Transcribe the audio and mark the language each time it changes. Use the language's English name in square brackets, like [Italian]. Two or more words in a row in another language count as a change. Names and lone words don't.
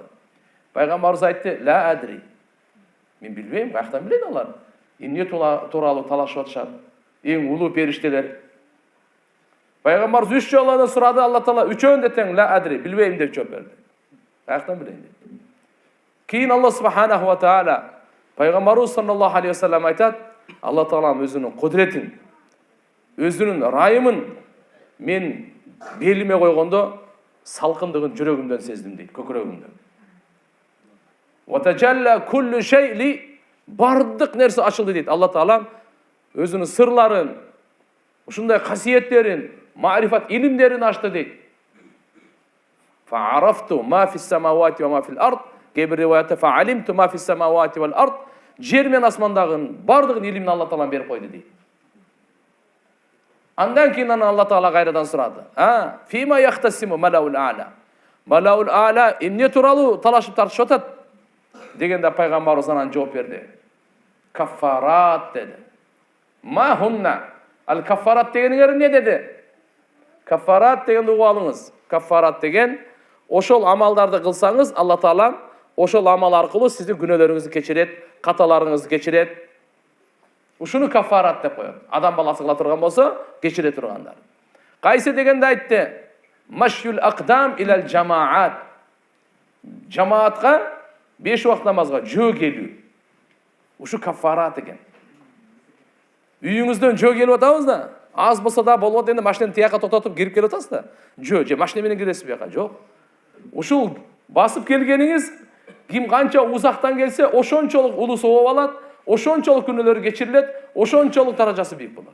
[Kyrgyz] Пайгамбарыбыз айтты, [Arabic] لا أدري. [Kyrgyz] Мен билбейм, каяктан билет алар. Эмне тууралуу талашып атышат? Эң улуу периштелер. Пайгамбарыбыз 3 жолу сурады, Алла Таала үчөөндө тең [Arabic] لا أدري, [Kyrgyz] билбейм деп жооп берди. Каяктан билейин деп. Кийин Алла [Arabic] سبحانه وتعالى [Kyrgyz] Пайгамбарыбыз [Arabic] صلى الله عليه وسلم [Kyrgyz] айтат, Алла Таалам өзүнүн кудретин, өзүнүн ырайымын мен белиме койгондо салкындыгын жүрөгүмдөн сездим дейт, көкүрөгүмдөн. [Arabic] وتجلى كل شيء [Kyrgyz] бардык нерсе ачылды дейт. Алла Таалам өзүнүн сырларын, ушундай касиеттерин, маарифат илимдерин ачты дейт. [Arabic] فعرفت ما في السماوات وما في الأرض. [Kyrgyz] Кейбир риваятта [Arabic] فعلمت ما في السماوات والأرض. [Kyrgyz] Жер мен асмандагын бардыгын илимин Алла Таалам берип койду дейт. Андан кийин Алла Таала кайрадан сурады. [Arabic] فيم يختصم الملأ الأعلى. الملأ الأعلى [Kyrgyz] эмне тууралуу талашып тартышып атат? Дегенде пайгамбарыбыз анан жооп берди. Каффарат деди. [Arabic] ما هن. [Kyrgyz] Ал каффарат дегениңер эмне деди? Каффарат дегенди угуп алыңыз. Каффарат деген ошол амалдарды кылсаңыз, Алла Таалам ошол амал аркылуу сиздин күнөөлөрүңүздү кечирет, каталарыңызды кечирет. Ушуну каффарат деп коет. Адам баласы кыла турган болсо, кечире тургандар. Кайсы дегенде айтты? [Arabic] مشي الأقدام إلى الجماعة. [Kyrgyz] Жамаатка 5 убакыт намазга жөө келүү. Ушу каффарат экен. Үйүңүздөн жөө келип атабыз да, аз болсо да болот, энди машинени тияка токтотуп кирип келип атасыз да. Жөө, же машина менен киресиз бияка? Жок. Ушул басып келгениңиз ким канча узактан келсе, ошончолук улуу сооп алат, ошончолук күнөөлөрү кечирилет, ошончолук даражасы бийик болот.